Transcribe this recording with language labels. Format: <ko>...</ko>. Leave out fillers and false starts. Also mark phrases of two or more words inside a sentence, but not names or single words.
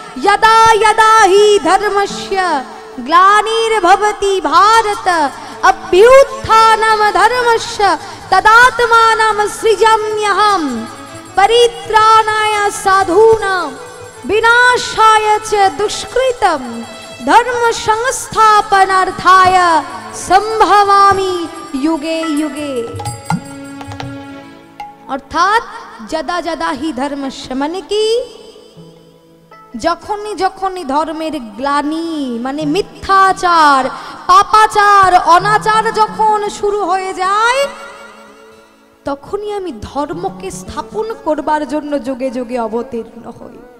<sa>यदा यदा हि धर्मस्य ग्लानिर्भवति भारत अभ्युत्थानं धर्मस्य तदात्मानं सृजाम्यहम् परित्राणाय साधूनां विनाशाय च दुष्कृतं धर्म संस्थापनार्थाय संभवामि युगे युगे। अर्थात जदा जदा ही धर्मस्य</sa> <bn>মানে কি যখনই যখনই ধর্মের গ্লানি মানে মিথ্যাচার পাপাচার অনাচার যখন শুরু হয়ে যায় তখনই আমি ধর্মকে স্থাপন করবার জন্য যুগে যুগে অবতীর্ণ হই।</bn>